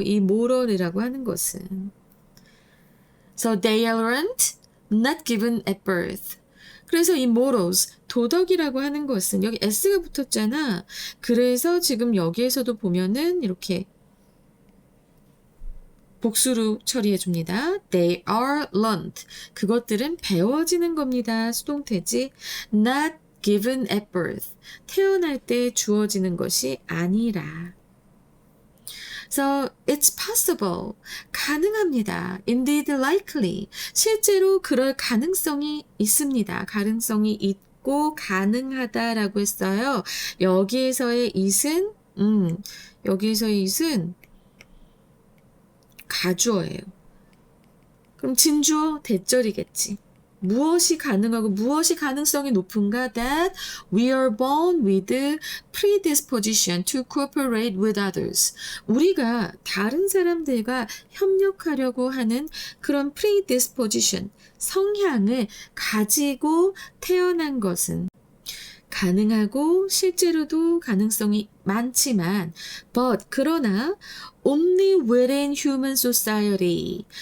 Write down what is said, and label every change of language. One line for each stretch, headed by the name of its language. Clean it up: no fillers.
Korean: 이 moral이라고 하는 것은.
English: So they are learned, not given at birth.
Korean: 그래서 이 morals, 도덕이라고 하는 것은 여기 s가 붙었잖아. 그래서 지금 여기에서도 보면은 이렇게 복수로 처리해 줍니다.
English: They are learned.
Korean: 그것들은 배워지는 겁니다. 수동태지.
English: Not given at birth.
Korean: 태어날 때 주어지는 것이 아니라.
English: So it's possible.
Korean: 가능합니다.
English: Indeed likely.
Korean: 실제로 그럴 가능성이 있습니다. 가능성이 있고 가능하다라고 했어요. 여기에서의 it은 여기에서의 it은 가주어예요. 그럼 진주어 대절이겠지. 무엇이 가능하고 무엇이 가능성이 높은가?
English: That we are born with predisposition to cooperate with others.
Korean: 우리가 다른 사람들과 협력하려고 하는 그런 predisposition, 성향을 가지고 태어난 것은 가능하고 실제로도 가능성이 많지만 but 그러나
English: only within human society.